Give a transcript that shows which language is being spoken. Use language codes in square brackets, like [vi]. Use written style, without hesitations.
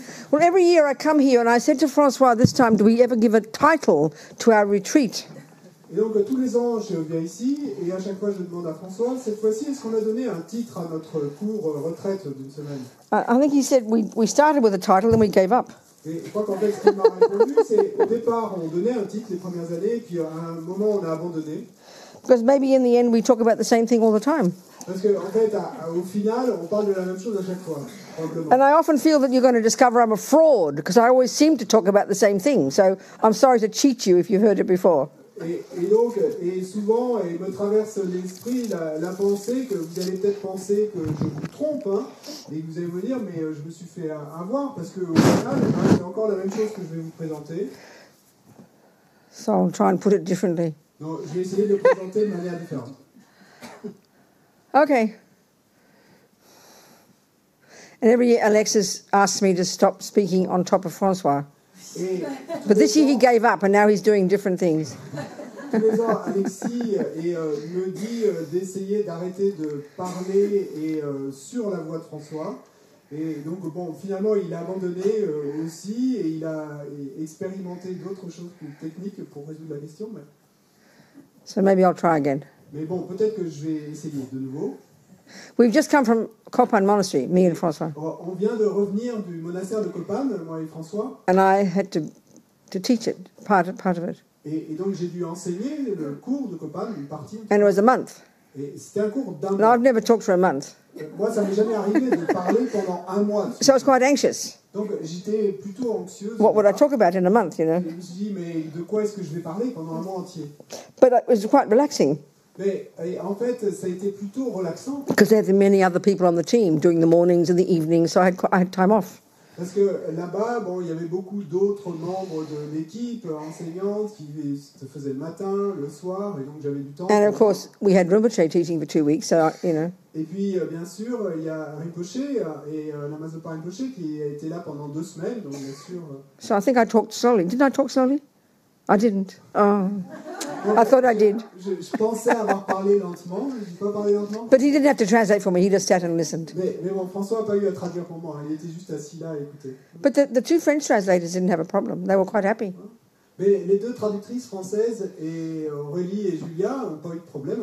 [en] Well, every year I come here and I said to François this time, do we ever give a title to our retreat? [fr] Et donc tous les ans, je viens ici et à chaque fois je demande à François, cette fois-ci, est-ce qu'on a donné un titre à notre cours retraite d'une semaine? [en] I think he said we started with a title and we gave up. [fr] Et je crois qu'en fait, ce qu'il m'a répondu, c'est au départ, on donnait un titre les premières années, et puis à un moment, on a abandonné. [en] Because maybe in the end we talk about the same thing all the time. [fr] Parce qu'en fait, au final, on parle de la même chose à chaque fois, probablement. [en] And I often feel that you're going to discover I'm a fraud because I always seem to talk about the same thing. So I'm sorry to cheat you if you've heard it before. [fr] Et donc, et souvent, il me traverse l'esprit la pensée que vous allez peut-être penser que je vous trompe, hein, et que vous allez me dire, mais je me suis fait avoir, parce qu'au final, c'est encore la même chose que je vais vous présenter. [en] So I'll try and put it differently. [fr] Donc, je vais essayer de le présenter de manière différente. [en] Okay. And every year Alexis asks me to stop speaking on top of François. But this year he gave up and now he's doing different things. [fr] Tous les ans, Alexis me dit d'essayer d'arrêter de parler sur la voix de François. Et donc, bon, finalement, il a abandonné aussi et il a expérimenté d'autres choses plus techniques pour résoudre la question. Mais... [en] So maybe I'll try again. [fr] Mais bon, peut-être que je vais essayer de nouveau. [en] We've just come from Copan Monastery, me and François. [fr] On vient de revenir du monastère de Copan, moi et François. [en] And I had to teach it, part of it. [fr] Et donc j'ai dû enseigner le cours de Copan, une partie. [en] And it was a month. [fr] Et c'était un cours d'un [en] And [fr] mois. [en] I've never talked for a month. [fr] Moi, ça m'est jamais arrivé de parler pendant un mois. [en] So I was quite anxious. [fr] Donc j'étais plutôt anxieuse. [en] What would I talk about in a month, you know? [fr] Je me suis dit, mais de quoi est-ce que je vais parler pendant un mois entier? [en] But it was quite relaxing. [fr] Mais en fait, ça a été plutôt relaxant. [en] Because there were many other people on the team doing the mornings and the evenings, so I had time off. [fr] Parce que là-bas, bon, il y avait beaucoup d'autres membres de l'équipe enseignante qui se faisaient le matin, le soir, et donc j'avais du temps. [en] And of course, we had Rinpoche teaching for 2 weeks, so, you know. [fr] Et puis, bien sûr, il y a Rinpoche et la Mazopa Rinpoche qui a été là pendant 2 semaines, donc bien sûr... [en] So I think I talked slowly. Didn't I talk slowly? I didn't. Oh, I thought I did. [fr] Je pensais avoir parlé lentement, je n'ai pas parlé lentement. [en] But he didn't have to translate for me, he just sat and listened. [fr] Mais bon, François n'a pas eu à traduire pour moi, il était juste assis là à écouter. [en] But the 2 French translators didn't have a problem. They were quite happy. [fr] Mais les 2 traductrices françaises, et Aurélie et Julia, n'ont pas eu de problème.